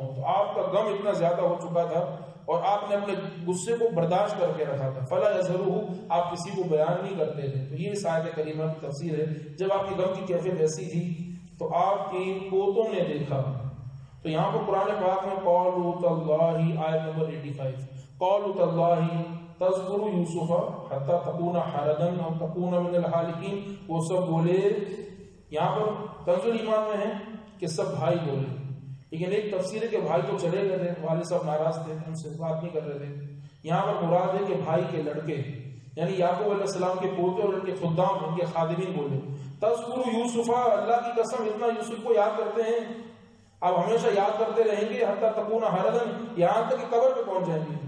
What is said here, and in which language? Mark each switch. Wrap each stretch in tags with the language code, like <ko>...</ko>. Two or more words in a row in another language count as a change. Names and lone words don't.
<ur>تو آپ کا غم اتنا زیادہ ہو چکا تھا اور آپ نے اپنے غصے کو برداشت کر کے رکھا تھا.</ur> <ar>فلا یظہرہ،</ar> <ur>آپ کسی کو بیان نہیں کرتے تھے. تو یہ اس آیت کریمہ کی تفسیر ہے. جب آپ کی غم کی کیفیت ایسی تھی تو آپ کی پوتوں نے دیکھا. تو یہاں پر قرآن پاک میں</ur> <ar>قولوا تاللہ</ar> <ur>آیت نمبر 85</ur> <ar>قولوا تاللہ تذکر یوسف حتی تکون حردا او تکون من الحالکین،</ar> <ur>وہ سب بولے. یہاں پر کنز ایمان میں ہے کہ سب بھائی بولے، لیکن ایک تفسیر ہے کہ بھائی تو چلے گئے تھے، والد صاحب ناراض تھے، ان سے بات نہیں کر رہے تھے. یہاں پر مراد ہے کہ بھائی کے لڑکے یعنی یعقوب علیہ السلام کے پوتے اور ان کے خدام، ان کے خادمین بولے</ur> <ar>تذکر یوسف،</ar> <ur>اللہ کی قسم اتنا یوسف کو یاد کرتے ہیں، آپ ہمیشہ یاد کرتے رہیں گے</ur> <ar>حتی تکون حردا،</ar> <ur>یہاں تک کہ قبر پہ پہنچ جائیں گے.</ur>